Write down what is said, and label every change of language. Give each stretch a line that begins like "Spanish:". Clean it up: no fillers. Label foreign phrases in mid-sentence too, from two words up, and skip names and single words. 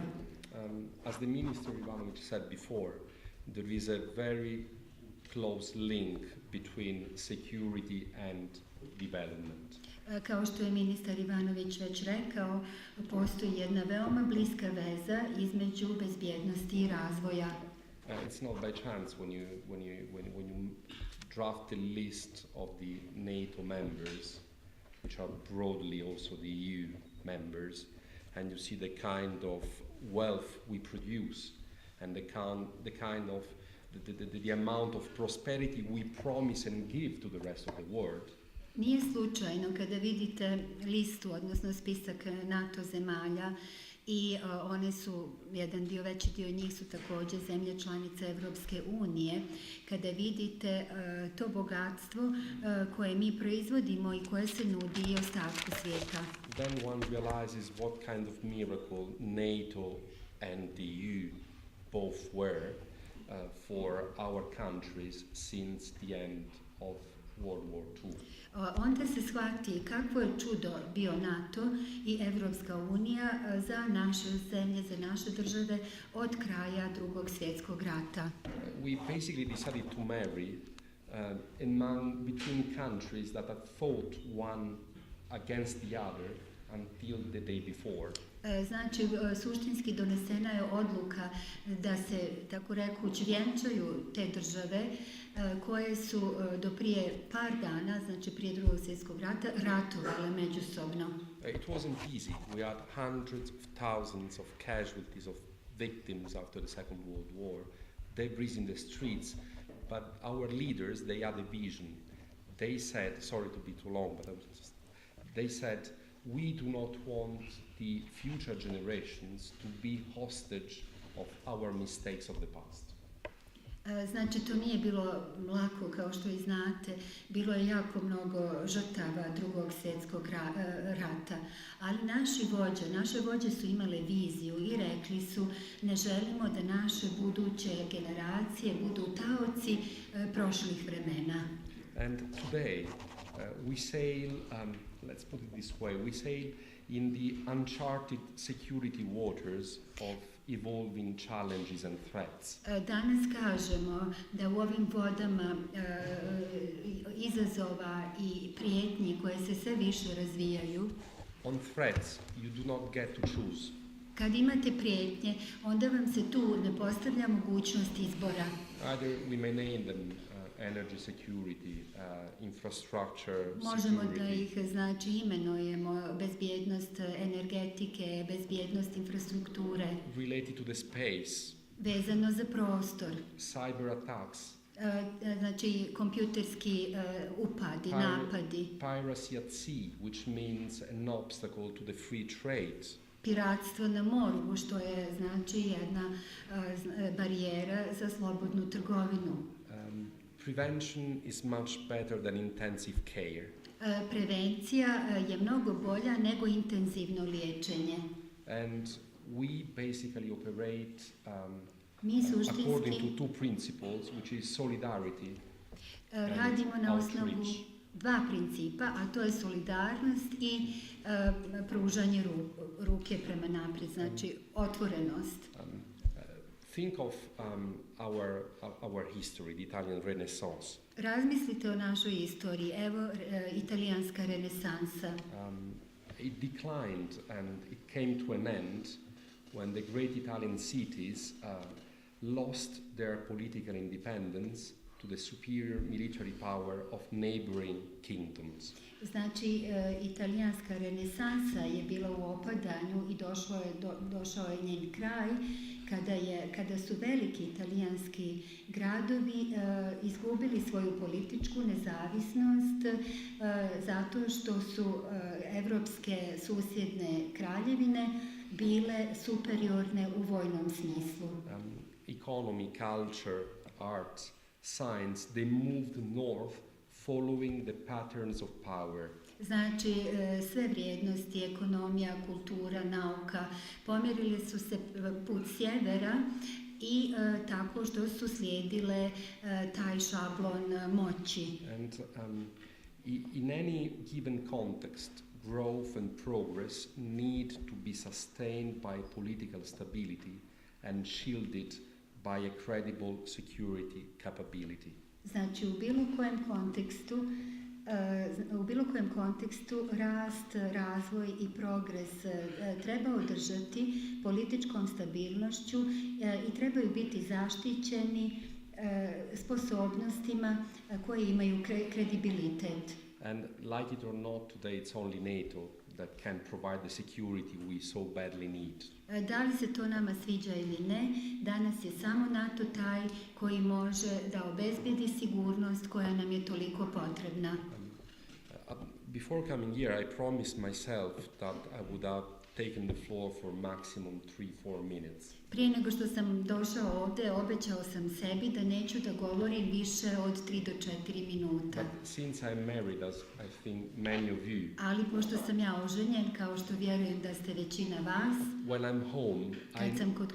English: As the Minister Ivanović said before, there is a very close link between security and development.
Serbian: Kao što je ministar Ivanović već rekao, postoji jedna veoma bliska veza između bezbjednosti i razvoja.
English: It's not by chance when you draft the list of the NATO members, which are broadly also the EU members, and you see the kind of wealth we produce and the amount of prosperity we promise and give to the rest of the world.
Serbian: Nije slučajno kada vidite listu, odnosno spisak NATO zemalja, i one su, veći dio njih su također zemlje članice Evropske unije, kada vidite to bogatstvo koje mi proizvodimo i koje se nudi i ostatku svijeta.
English: Then one realizes what kind of miracle NATO and the EU both were for our countries since the end of World War II.
Serbian: Onda se shvati kakvo je čudo bio NATO i Evropska unija za naše zemlje, za naše države od kraja Drugog svjetskog rata.
English: We basically decided to marry between countries that had fought one against the other until the day before.
Serbian: Znači, suštinski donesena je odluka da se, tako rekuć, vjenčaju te države koje su do prije par dana, znači prije Drugog svjetskog rata, ratovale međusobno.
English: It wasn't easy. We had hundreds of thousands of casualties, of victims after the Second World War, debris in the streets, but our leaders, they had a vision. They said, sorry to be too long, but they said, we do not want the future generations to be hostage of our mistakes of the past.
Serbian: Znači, to nije bilo lako, kao što i znate. Bilo je jako mnogo žrtava Drugog svjetskog rata. Ali naše vođe su imale viziju i rekli su, ne želimo da naše buduće generacije budu taoci prošlih vremena.
English: And today we sail, let's put it this way, we sail in the uncharted security waters of evolving challenges and threats.
Serbian: Danas kažemo da u ovim vodama izazova i prijetnji koje se sve više razvijaju.
English: On threats you do not get to choose.
Serbian: Kad imate prijetnje, onda vam se tu ne postavlja mogućnost izbora.
English: Either we may name them energy security, infrastructure
Serbian: Možemo
English: security.
Serbian: da ih, znači, imenujemo bezbjednost energetike, bezbjednost infrastrukture.
English: Related to the space,
Serbian: vezano za prostor.
English: Cyber attacks.
Serbian: Znači kompjuterski upadi, napadi.
English: Piracy at sea, which means an obstacle to the free trade.
Serbian: Piratstvo na moru, što je znači jedna barijera za slobodnu trgovinu.
English: Prevention is much better than intensive care.
Serbian: Prevencija je mnogo bolja nego intenzivno liječenje.
English: And we basically operate
Serbian: Mi
English: according
Serbian: suštinski
English: to two principles, which is solidarity
Serbian: radimo
English: and
Serbian: na osnovu
English: outreach.
Serbian: dva principa, a to je solidarnost i pružanje ruke prema naprijed, znači otvorenost.
English: Think of our history, the Italian Renaissance.
Serbian: Razmislite o našoj istoriji. Evo italijanska renesansa.
English: It declined and it came to an end when the great Italian cities lost their political independence to the superior military power of neighboring kingdoms.
Serbian: Znači, italijanska renesansa je bila u opadanju i došao je njen kraj kada su veliki italijanski gradovi izgubili svoju političku nezavisnost zato što su evropske susjedne kraljevine bile superiorne u vojnom smislu.
English: Economy, culture, art, science, they moved north following the patterns of power.
Serbian: Znači, sve vrijednosti, ekonomija, kultura, nauka, pomjerili su se put sjevera i tako što su slijedile taj šablon moći.
English: And in any given context, growth and progress need to be sustained by political stability and shielded by a credible security capability.
Serbian: Znači, u bilo kojem kontekstu rast, razvoj i progres treba održati političkom stabilnošću i trebaju biti zaštićeni sposobnostima koje imaju kredibilitet.
English: And like it or not, today it's only NATO that can provide the security we so badly need.
Serbian: Da li se to nama sviđa ili ne, danas je samo NATO taj koji može da obezbedi sigurnost koja nam je toliko potrebna.
English: Before coming here, I promised myself that I would have taken the floor for maximum 3-4 minutes.
Serbian: Prije nego što sam došao ovdje, obećao sam sebi da neću da govorim više od 3 do 4 minuta.
English: But since I'm married, as I think many of you,
Serbian: Ali pošto sam ja oženjen, kao što vjerujem da ste većina vas,
English: when I'm home,
Serbian: kad sam kod